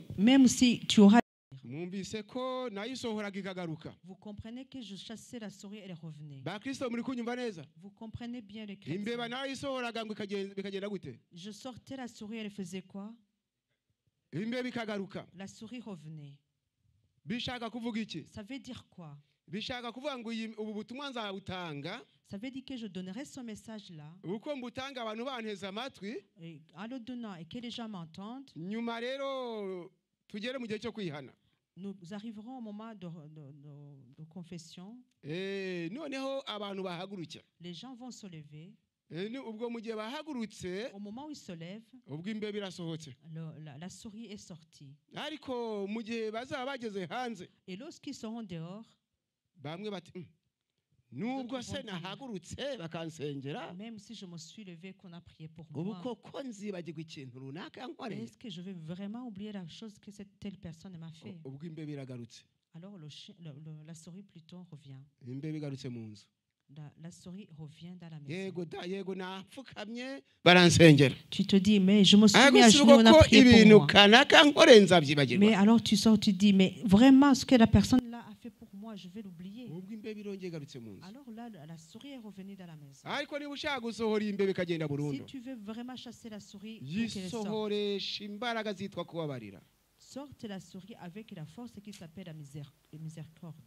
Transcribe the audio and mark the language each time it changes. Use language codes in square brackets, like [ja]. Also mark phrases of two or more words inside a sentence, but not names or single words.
[fr] Même si tu auras... [rw] Mwumvise ko nayisohoraga ikagaruka. [fr] Vous comprenez que je chassais la souris, elle est revenue. [rw] Ba Kristo muri kunyumva neza. [fr] Vous comprenez bien le chrétien. [rw] Imbeba nayisohoraga ngo bikagenda gute? [fr] Je sortais la souris, elle faisait quoi? [rw] Imbeba ikagaruka. [fr] La souris revenait. [rw] Bishaka kuvuga iki? [fr] Ça veut dire quoi? [rw] Bishaka kuvuga ngo ubu butumwa nzabutanga. [fr] Ça veut dire que je donnerai ce message-là. [rw] Uko mbutanga abantu banteze amatwi. [fr] Et en le donnant et que les gens m'entendent. [rw] Nyuma rero tugere mu gihe cyo kwihana. [fr] Nous arriverons au moment de confession. [rw] Noneho abantu bahagurukira. [fr] Les gens vont se lever. [rw] Ubwo mu gihe bahagurutse, [fr] au moment où ils se lèvent, [rw] ubwo imbeba irasohotse. [fr] La souris est sortie. [rw] Ariko mu gihe bazaba bageze hanze, [fr] et lorsqu'ils seront dehors, [rw] bamwe bati nubwo se nahagurutse bakansengera, [fr] même si je me suis levé qu'on a prié pour moi, [rw] ubu koko nzibagirwa ikintu runaka yankoreye. [fr] Est-ce que je vais vraiment oublier la chose que cette telle personne m'a fait? [rw] Ubwo imbeba iragarutse. [fr] Alors la souris plutôt revient. [rw] Imbeba igarutse mu nzu. [fr] La souris revient dans la maison. [rw] Yego napfukamye baransengera. [fr] Tu te dis, mais je me suis mis à genoux, on a prié pour moi. Mais alors tu sors, tu dis, mais vraiment ce que la personne là a fait pour moi, je vais l'oublier. Alors là, la souris est revenue dans la maison. Si tu veux vraiment chasser la souris, sorte la souris avec la force qui s'appelle la miséricorde.